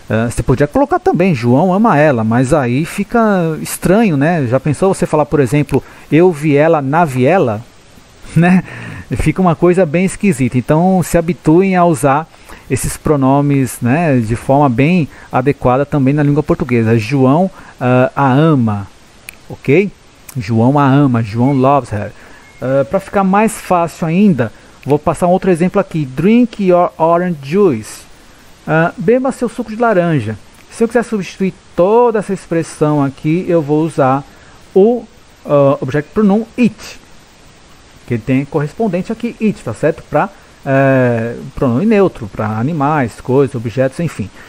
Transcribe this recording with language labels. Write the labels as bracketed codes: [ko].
[pt] Você podia colocar também, João ama ela, mas aí fica estranho, né? Já pensou você falar, por exemplo, eu vi ela na viela? Né? Fica uma coisa bem esquisita. Então, se habituem a usar esses pronomes, né, de forma bem adequada também na língua portuguesa. João a ama, ok? João a ama, [en] João loves her. [pt] Para ficar mais fácil ainda, vou passar um outro exemplo aqui. [en] Drink your orange juice. [pt] Beba seu suco de laranja. Se eu quiser substituir toda essa expressão aqui, eu vou usar o object pronoun it, que tem correspondente aqui it, tá certo? Para pronome neutro, para animais, coisas, objetos, enfim.